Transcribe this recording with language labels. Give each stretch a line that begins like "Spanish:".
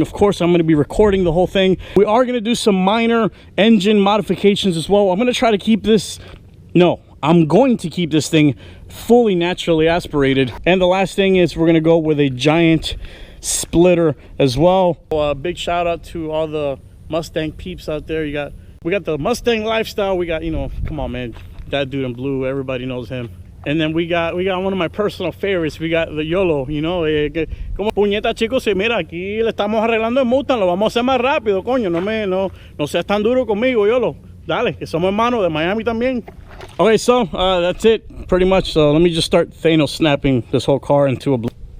English: Of course, I'm gonna be recording the whole thing. We are gonna do some minor engine modifications as well. I'm going to keep this thing fully naturally aspirated. And the last thing is we're gonna go with a giant splitter as well. Big shout out to all the Mustang peeps out there. We got the Mustang lifestyle. We got, you know, come on, man, that dude in blue, everybody knows him. And then we got one of my personal favorites. We got the YOLO, you know,
Spanish: como puñeta, chicos, mira, aquí le estamos arreglando el Mustang, lo vamos a hacer más rápido, coño, no seas tan duro conmigo, YOLO, dale, que somos hermanos de Miami también.
English: Okay, so that's it pretty much. So let me just start Thanos snapping this whole car into a blue.